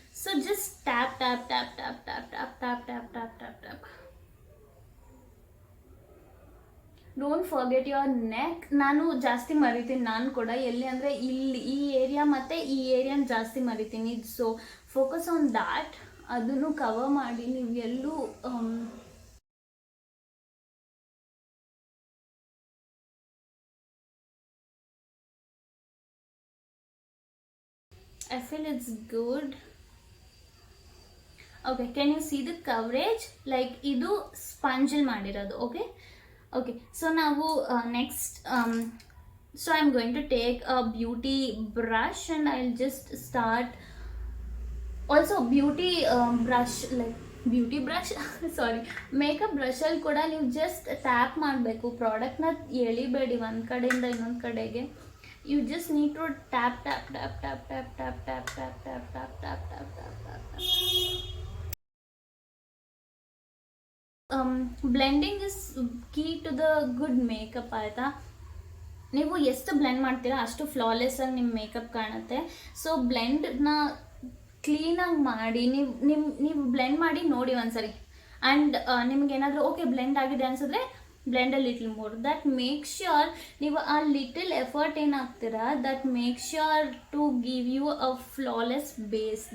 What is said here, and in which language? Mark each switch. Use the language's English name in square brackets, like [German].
[English] So just tap tap tap tap tap tap tap tap tap tap tap. Don't forget your neck. [Kannada] ನಾನು ಜಾಸ್ತಿ ಮರಿತೀನಿ, ನಾನು ಕೂಡ ಎಲ್ಲಿ ಅಂದರೆ ಇಲ್ಲಿ ಈ ಏರಿಯಾ ಮತ್ತು ಈ ಏರಿಯಾನ ಜಾಸ್ತಿ ಮರಿತೀನಿ. [English] so focus on that, [Kannada] ಅದನ್ನು ಕವರ್ ಮಾಡಿ. ನೀವು ಎಲ್ಲೂ [English] I feel it's good. Okay, can you see the coverage? [Kannada] Like ಇದು ಸ್ಪಂಜಲ್ ಮಾಡಿರೋದು, ಓಕೆ. [English] Okay, so [Kannada] ನಾವು [English] next so I'm going to take a beauty brush and I'll just start. [Kannada] Also beauty brush, like beauty brush sorry makeup ಬ್ರಷಲ್ಲಿ ಕೂಡ ನೀವು just tap ಮಾಡಬೇಕು, ಪ್ರಾಡಕ್ಟ್ನ ಎಳಿಬೇಡಿ ಒಂದು ಕಡೆಯಿಂದ ಇನ್ನೊಂದು ಕಡೆಗೆ. [English] You just need to tap tap tap tap tap tap tap tap tap tap tap tap tap tap tap. Blending is key to the good makeup ಆಯಿತಾ. [Kannada] ನೀವು ಎಷ್ಟು ಬ್ಲೆಂಡ್ ಮಾಡ್ತೀರಾ ಅಷ್ಟು ಫ್ಲಾಲೆಸ್ ಆಗಿ ನಿಮ್ಮ ಮೇಕಪ್ ಕಾಣುತ್ತೆ. ಸೊ ಬ್ಲೆಂಡ್ನ ಕ್ಲೀನಾಗಿ ಮಾಡಿ, ನೀವು ಬ್ಲೆಂಡ್ ಮಾಡಿ ನೋಡಿ ಒಂದ್ಸರಿ. ಆ್ಯಂಡ್ ನಿಮ್ಗೇನಾದರೂ ಓಕೆ ಬ್ಲೆಂಡ್ ಆಗಿದೆ ಅನ್ಸಿದ್ರೆ [English] Blend a little more. That make sure ನೀವು ಆ little effort [Kannada] ಏನಾಗ್ತೀರಾ, [English] That make sure to give you a flawless base.